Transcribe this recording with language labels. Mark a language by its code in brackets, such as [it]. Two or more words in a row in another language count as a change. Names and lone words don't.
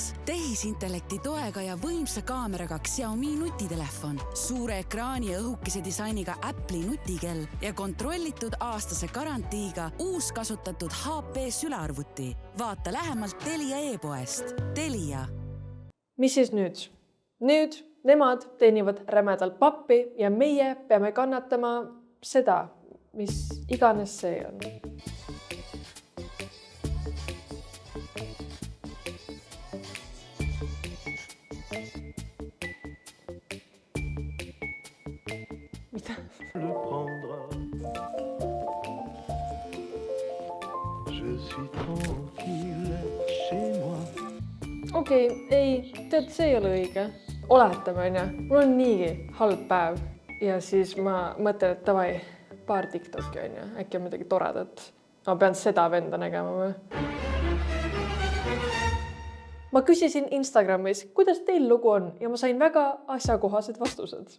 [et] Tehisintellekti toega ja võimsa kaameraga Xiaomi nutitelefon, suure ekraani ja õhukese disainiga Apple'i nutikell ja kontrollitud aastase garantiiga uus kasutatud HP sülearvuti. Vaata lähemalt Telia e-poest. Telia. Mis siis nüüd? Nüüd nemad teenivad rämedalt pappi ja meie peame kannatama seda, mis iganes see on. [fr] Le prendra. Je suis tranquille chez moi. [et] Okei, ei, tead, see ei ole õige. Oletame, onju, mul on niigi halb päev ja siis ma mõtlen, et davai, paar TikToki onju, äkki on midagi toredat. Ma pean seda venda nägema või? Ma küsisin Instagramis, kuidas teil lugu on ja ma sain väga asjakohased vastused.